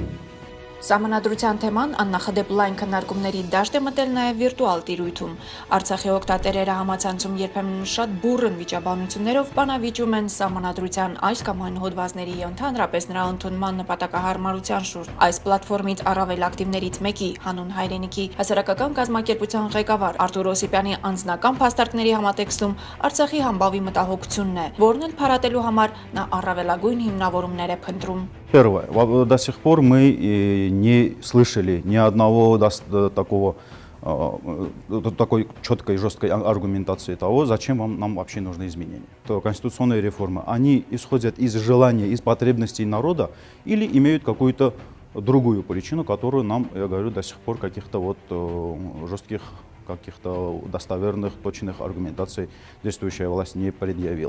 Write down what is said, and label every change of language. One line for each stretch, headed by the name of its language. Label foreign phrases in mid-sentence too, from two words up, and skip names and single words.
Armenian: Սահմանադրության թեման աննախադեպ լայն քննարկումների դաշտ է մտել նաև վիրտուալ տիրույթում։ Արցախի օգտատերերը համացանցում երբեմն շատ բուռն վիճաբանություններով բանավիճում են սահմանադրության այս կամ այն հոդվածների ընդհանրապես նրա ընդունման նպատակահարմարության շուրջ։ Այս պլատֆորմից առավել ակտիվներից մեկի հանուն հայրենիքի հասարակական կազմակերպության ղեկավար Արտուր Օսիպյանի անձնական փաստարկների համատեքստում Արցախի համբավի մտահոգությունն է, որն էլ փարատելու համար նա առավելագույն հիմնավորումներ է փնտրում։
Russian: Первое. До сих пор мы не слышали ни одного такой четкой и жесткой аргументации того, зачем нам вообще нужны изменения. То конституционные реформы, они исходят из желания, из потребностей народа или имеют какую-то другую причину, которую нам, я говорю, до сих пор каких-то вот жестких, каких-то достоверных, точных аргументаций действующая власть не предъявила.